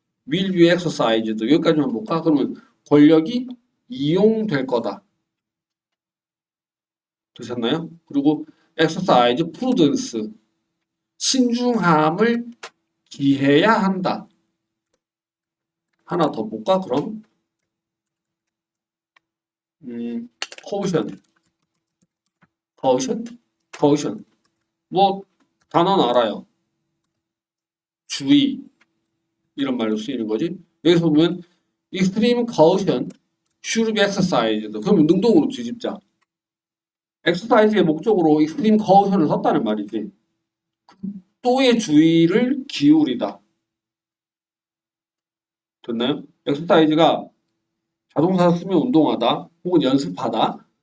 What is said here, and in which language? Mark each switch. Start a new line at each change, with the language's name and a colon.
English: will be exercised.
Korean: 여기까지만 볼까? 그러면 권력이 이용될 거다. 되셨나요? 그리고
English: exercise prudence,
Korean: 신중함을 기해야 한다. 하나 더 볼까? 그럼 caution, caution. 뭐 단어는 알아요. 주의 이런 말로 쓰이는 거지. 여기서 보면
English: extreme caution should be exercised.
Korean: 그러면 능동으로 뒤집자. exercise의 목적으로 extreme caution을 썼다는 말이지. 또의 주의를 기울이다. 됐나요? exercise가 자동사로 쓰면 운동하다 혹은 연습하다.